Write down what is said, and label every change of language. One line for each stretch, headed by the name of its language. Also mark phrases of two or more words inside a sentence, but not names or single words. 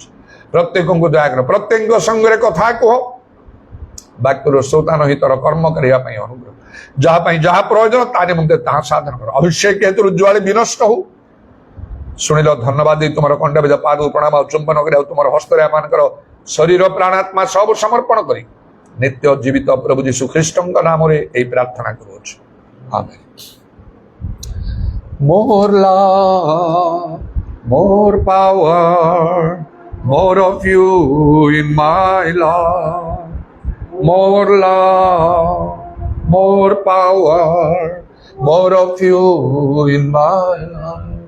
Odia: ପ୍ରତ୍ୟେକଙ୍କୁ ଦୟାକର, ପ୍ରତ୍ୟେକଙ୍କ ସଙ୍ଗରେ କଥା କୁହ, ବାକ୍ୟର ଶ୍ରୋତାନ ହିତର କର୍ମ କରିବା ପାଇଁ ଅନୁଗ୍ରହ, ଯାହା ପାଇଁ ଯାହା ପ୍ରୟୋଜନ ତା ନିମନ୍ତେ ତାହା ସାଧନ କର। ଅଭିଷେକ ହେତୁରୁ ଜ୍ୱାଳି ବିନଷ୍ଟ ହଉ। ଶୁଣିଲ, ଧନ୍ୟବାଦ ଦେଇ ତୁମର ଖଣ୍ଡବିଧ ପାଦ ପ୍ରଣାମ ଆଉ ଚୁମ୍ବନ କରି ଆଉ ତୁମର ହସ୍ତରେ ଆମମାନଙ୍କର ଶରୀର ପ୍ରାଣାତ୍ମା ସବୁ ସମର୍ପଣ କରି ନିତ୍ୟ ଜୀବିତ ପ୍ରଭୁ ଯୀଶୁ ଖ୍ରୀଷ୍ଟଙ୍କ ନାମରେ ଏହି ପ୍ରାର୍ଥନା କରୁଅଛୁ, ଆମେନ୍।
English: More love, more power, more of you in my life. More love, more power, more of you in my life.